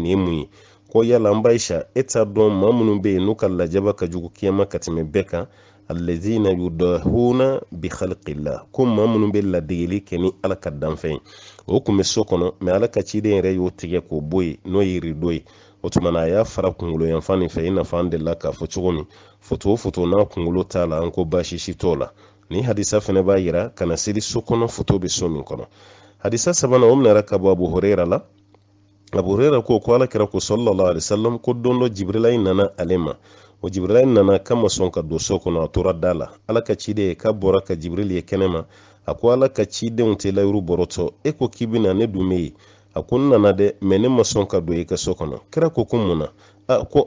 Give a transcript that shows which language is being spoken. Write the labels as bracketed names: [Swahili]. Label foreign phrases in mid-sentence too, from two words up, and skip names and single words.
[Bambara] ye mun ye ko yala an baisha e t'a dɔn maa minnu bɛ yen n'u ka lajaba ka jugu kiyama ka tɛmɛ bɛɛ kan [Arabic] الذين يضاهون بخلق الله [Bambara] ko maa minnu bɛ ladegeli kɛ ni ala ka danfɛn ye o kun bɛ so kɔnɔ mɛ ala ka ciden yɛrɛ y'o tigɛ k'o bɔ yen n'o ye rideau ye o tuma na a y'a fara kunkolo yanfan nin fɛ i n'a fɔ an delila k'a fɔ cogo min foto n'a kunkolo t'a la an ko baasi si t'o la ni hadisa fana b'a yira kana seli so kɔnɔ foto bɛ so min kɔnɔ hadisa sabanan o minɛra ka bɔ abu huraira la abu huraira ko ala kira ko [Arabic] صلى الله عليه وسلم [Bambara] ko don dɔ jibrilayi nana ale ma o jibrilayi nana kama sɔn ka don so kɔnɔ a tora da la ala ka ciden ka bɔra ka jibril ye kɛnɛ ma a ko ala ka cidenw tɛ layiru bɔrɔtɔ e ko k'i bɛna ne dun bɛ yen a ko n nana dɛ mɛ ne ma sɔn ka don i ka so kɔnɔ kira ko mun na ko